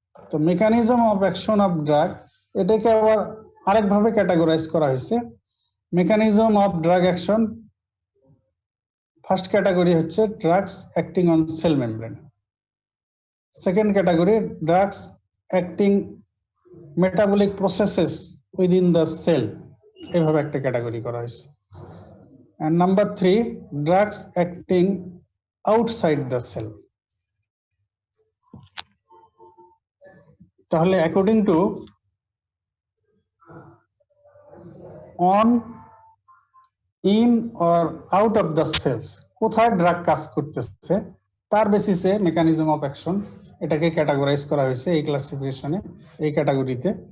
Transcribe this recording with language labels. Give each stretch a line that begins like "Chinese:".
Bangla: তো mechanism of action of drug এটাকে আবার আরেকভাবে ক্যাটাগরাইজ করা হয়েছে, mechanism of drug action first category হচ্ছে
English: Drugs acting on cell membrane.
Bangla: Second category drugs acting metabolic processes within the sell, এভাবে একটা category করা হয়েছে।
English: And number 3, drugs acting outside the cell.
Bangla: তাহলে
English: according to on, in or out of the cells,
Bangla: কোথায় drug কাজ করতেছে তার বেসিসে মেকানিজম অফ অ্যাকশন এটাকে ক্যাটাগরাইজ করা হয়েছে এই ক্লাসিফিকেশনে, এই ক্যাটাগরিতে।